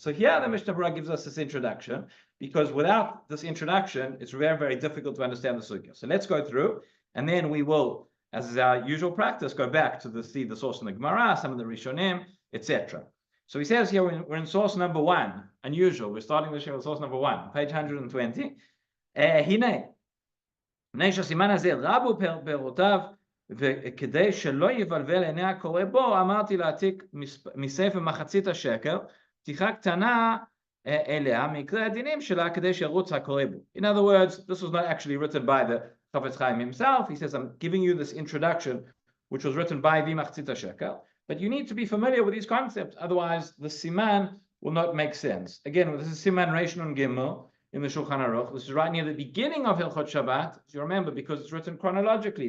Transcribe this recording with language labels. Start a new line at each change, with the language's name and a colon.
English: So here the Mishnah Berurah gives us this introduction, because without this introduction, it's very, very difficult to understand the sugya. So let's go through, and then we will, as is our usual practice, go back to see the source in the Gemara, some of the Rishonim, etc. So he says here we're in source number 1. Unusual. We're starting this year with source number 1, page 120.
Hebrew: Hine, Nesha Siman Hazel, Rabu Perotav, וכדי שלא יבלבל עיני הקורא בו, אמרתי להעתיק מספר מחצית השקל, פתיחה קטנה אליה, מקרה הדינים שלה, כדי שירוץ הקורא בו.
English: In other words, this was not actually written by the Chafetz Chaim himself. He says, I'm giving you this introduction, which was written by V'machtzit shekel, but you need to be familiar with these concepts, otherwise the siman will not make sense. Again, this is siman Reish Nun Gimel, in the Shulchan Aruch. This is right near the beginning of Hilchot Shabbat. As you remember, because it's written chronologically.